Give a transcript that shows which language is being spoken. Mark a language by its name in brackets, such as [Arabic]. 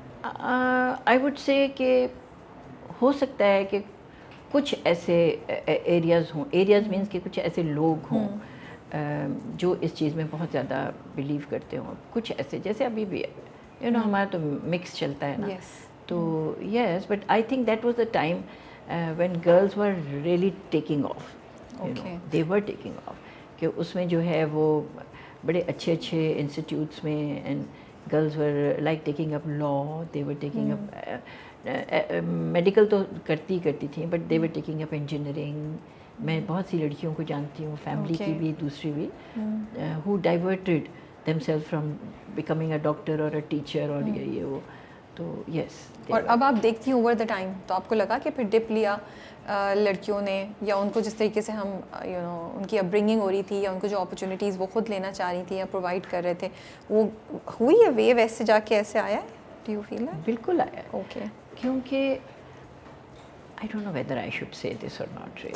[English] I would say [Urdu] کہ ہو سکتا ہے کہ کچھ ایسے ایریاز ہوں, ایریاز مینس کہ کچھ ایسے لوگ ہوں جو اس چیز میں بہت زیادہ بلیو کرتے ہوں. کچھ ایسے جیسے ابھی بھی ہے, ہمارا تو مکس چلتا ہے نا. [English] تو yes, but I think that was the time when girls were really taking off. They were taking off, [Urdu] کہ اس میں جو ہے وہ بڑے اچھے اچھے انسٹیٹیوٹس میں, [English] and girls were like taking up law, they were taking up medical [Urdu] تو کرتی تھیں, [English] But they were taking up engineering. [Urdu] میں بہت سی لڑکیوں کو جانتی ہوں, فیملی کی بھی, دوسری بھی, [English] who diverted them self from becoming a doctor اور a teacher [Urdu] اور یہ وہ. تو یس. اور اب آپ دیکھتی ہیں اوور دا ٹائم, تو آپ کو لگا کہ پھر ڈپ لیا لڑکیوں نے, یا ان کو جس طریقے سے ہم ان کی اپ برنگنگ ہو رہی تھی, یا ان کو جو اپرچونیٹیز وہ خود لینا چاہ رہی تھی یا پرووائڈ کر رہے تھے, وہ ہوئی ہے ویو ایسے جا کے ایسے آیا ہے؟ [English] Do you feel that? [Urdu] بالکل آیا. اوکے. کیونکہ [English] I don't know whether I should say this or not really.